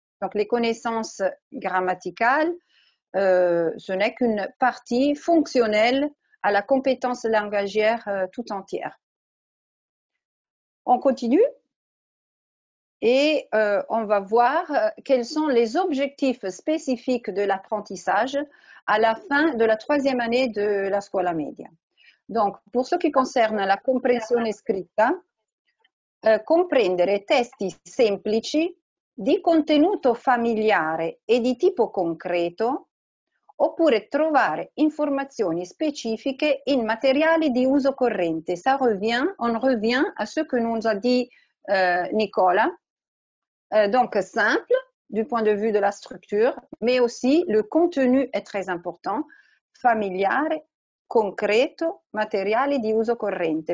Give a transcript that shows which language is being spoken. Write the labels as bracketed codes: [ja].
[fr] Donc les connaissances grammaticales, ce n'est qu'une partie fonctionnelle à la compétence langagière tout entière. On continue et on va voir quels sont les objectifs spécifiques de l'apprentissage à la fin de la 3e année de la scuola media. Donc, pour ce qui concerne la [it] comprensione scritta, comprendere testi semplici di contenuto familiare e di tipo concreto, oppure trovare informazioni specifiche in materiali di uso corrente. [fr] On revient à ce que nous a dit Nicolas. Donc simple du point de vue de la structure, mais aussi le contenu est très important, [it] familiare, concreto, materiali di uso corrente.